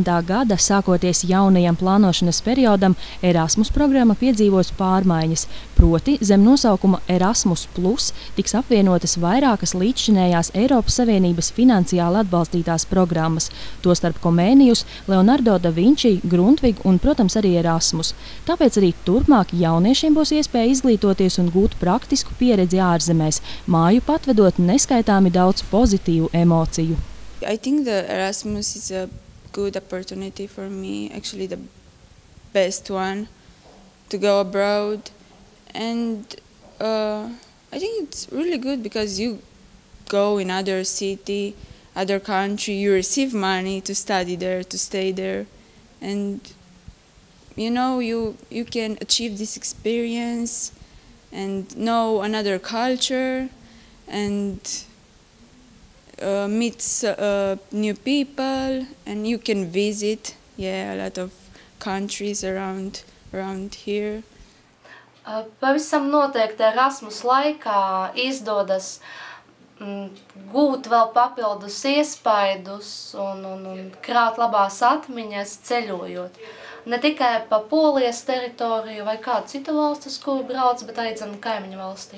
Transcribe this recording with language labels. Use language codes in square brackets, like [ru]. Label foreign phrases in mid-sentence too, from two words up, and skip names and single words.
[lv] gada, sākoties jaunajam plānošanas periodam, Erasmus programma piedzīvos pārmaiņas, proti zem nosaukuma Erasmus Plus tiks apvienotas vairākas līdzšinējās Eiropas Savienības finansiāli atbalstītās programmas, tostarp Comenius, Leonardo da Vinci, Grundtvig un, protams, arī Erasmus. Tāpēc arī turpmāk jauniešiem būs iespēja izglītoties un gūt praktisku pieredzi ārzemēs, māju patvedot neskaitāmi daudz pozitīvu emociju. [en] I think the Erasmus is a good opportunity for me, actually the best one, to go abroad. And I think it's really good because you go in other city, other country, you receive money to study there, to stay there. And you know, you can achieve this experience and know another culture and meet new people, and you can visit a lot of countries around here. [lv] Pavisam noteikti Erasmus laikā izdodas gūt vēl papildus iespaidus un krāt labās atmiņas ceļojot. Ne tikai pa Polijas teritoriju vai kādu citu valstu, uz kuru brauc, bet arī kaimiņu valstīm.